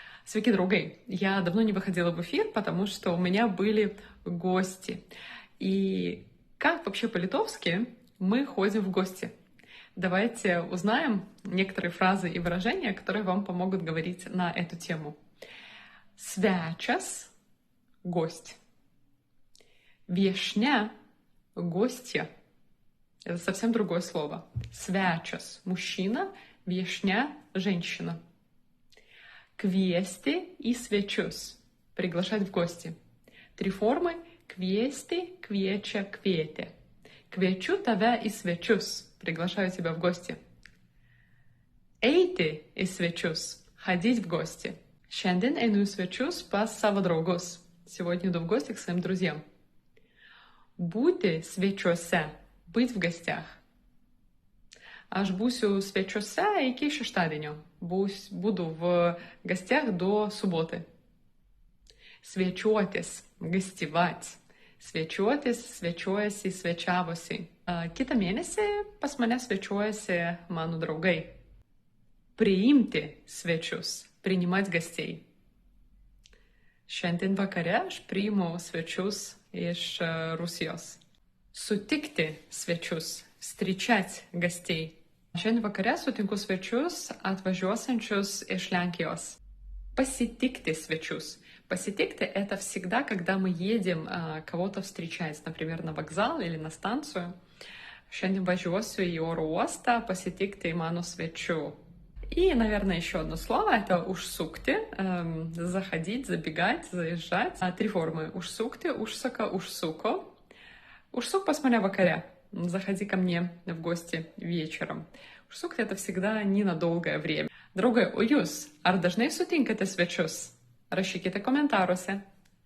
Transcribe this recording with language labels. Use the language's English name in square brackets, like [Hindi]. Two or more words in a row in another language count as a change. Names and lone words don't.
[Lithuanian] Sveiki, draugai! [Russian] Я давно не выходила в эфир, потому что у меня были гости. И как вообще по-литовски мы ходим в гости? Давайте узнаем некоторые фразы и выражения, которые вам помогут говорить на эту тему. [Lithuanian] Svečias — гость. Viešnia — гостья. [Russian] Это совсем другое слово. Svečias — мужчина, viešnia — женщина. [Lithuanian] Kviesti į svečius — [Russian] приглашать в гости. Три формы: [Lithuanian] kviesti, kviečia, kvietė. Kviečiu tave į svečius — [Russian] приглашаю тебя в гости. [Lithuanian] Eiti į svečius — [Russian] ходить в гости. [Lithuanian] Šiandien einu į svečius pas savo draugus. [Russian] Сегодня иду в гости к своим друзьям. [Lithuanian] Būti svečiuose — [Russian] быть в гостях. [Lithuanian] Aš būsiu svečiuose iki šeštadienio. [Russian] Буду в гостях до субботы. [Lithuanian] Svečiuotis — гостевать. Svečiuotis, svečiuojasi, svečiavosi. Kitą mėnesį pas mane svečiuojasi mano draugai. Priimti svečius — [Russian] принимать гостей. [Lithuanian] Šiandien vakare aš priimu svečius iš Rusijos. Sutikti svečius — [Russian] встречать гостей. [Lithuanian] Šiandien vakare sutinku svečius atvažiuosiančius iš Lenkijos. Pasitikti svečius. Pasitikti — [Russian] это всегда, когда мы едем кого-то встречать, например, на вокзал или на станцию. [Lithuanian] Šiandien važiuosiu į oro uostą pasitikti mano svečių. [Russian] И, наверное, еще одно слово — это užsukti, заходить, забегать, заезжать. Три формы: [Lithuanian] užsukti, užsuka, užsuko. Užsuk pas mane vakare. [Russian] Заходи ко мне в гости вечером. Užsukti — это всегда ненадолгое время. [Lithuanian] Draugai, o jūs ar dažnai sutinkate svečius? Rašykite komentaruose.